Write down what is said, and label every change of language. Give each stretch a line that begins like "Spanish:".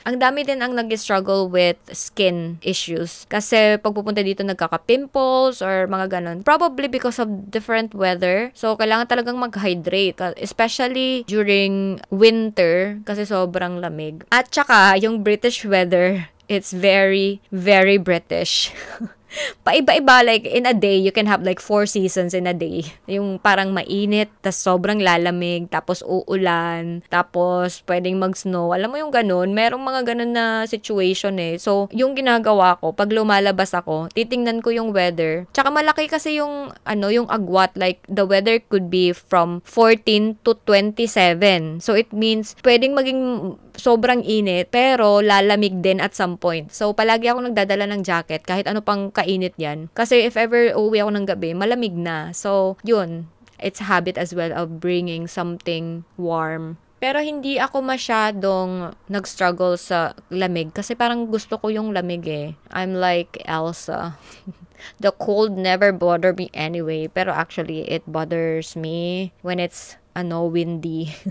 Filipino: Ang dami din ang nag-struggle with skin issues kasi pag pupunta dito nagkaka-pimples or mga ganun.
English: Probably because of different weather.
Filipino: So kailangan talagang mag-hydrate, especially during winter kasi sobrang lamig. At saka yung British weather,
English: it's very, very British. Paiba-iba, like in a day you can have like 4 seasons in a day.
Filipino: Yung parang mainit, tas sobrang lalamig, tapos uulan, tapos pwedeng mag-snow. Alam mo yung ganun, merong mga ganun na situation So yung ginagawa ko pag lumalabas ako, titingnan ko yung weather. Tsaka malaki kasi yung yung agwat,
English: like the weather could be from 14 to 27. So it means
Filipino: pwedeng maging sobrang init, pero lalamig din
English: at some point.
Filipino: So, palagi ako nagdadala ng jacket, kahit ano pang kainit yan. Kasi if ever uuwi ako ng gabi, malamig na. So, yun.
English: It's a habit as well of bringing something warm.
Filipino: Pero hindi ako masyadong nag-struggle sa lamig kasi parang gusto ko yung lamig eh. I'm like Elsa. The cold never bother me anyway. Pero actually, it bothers me when it's windy.